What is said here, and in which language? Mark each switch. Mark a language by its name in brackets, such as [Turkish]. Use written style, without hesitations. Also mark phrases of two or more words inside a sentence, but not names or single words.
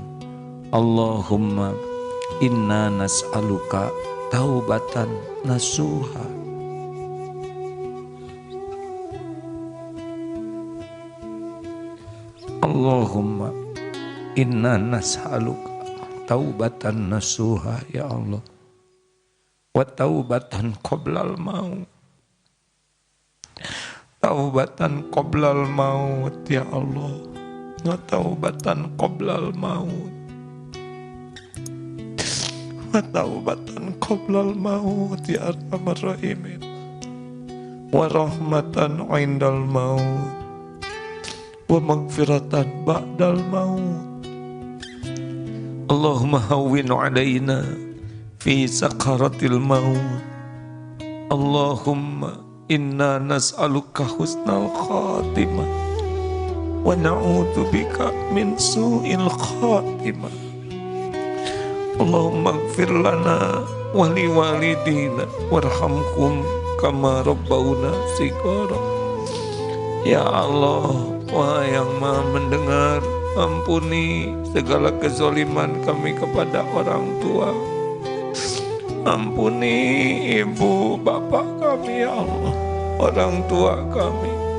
[Arabic] اللهم إنا نسألك توبة نصوحا. اللهم إنا نسألك توبة نصوحا يا الله، وتوبة قبل الموت. توبة قبل الموت يا الله، وتوبة قبل الموت. وتوبة قبل الموت يا أرحم الراحمين. ورحمة عند الموت. ومغفرة بعد الموت. اللهم هون علينا في سكرات الموت. اللهم إنا نسألك حسن الخاتمة ونعوذ بك من سوء الخاتمة. اللهم اغفر لنا ولوالدينا وارحمهم كما ربونا صغارا. يا الله, [Indonesian] wahai yang maha mendengar, ampuni segala kezaliman kami kepada orang tua. Ampuni ibu bapak kami [Arabic] يا الله, [Indonesian] orang tua kami.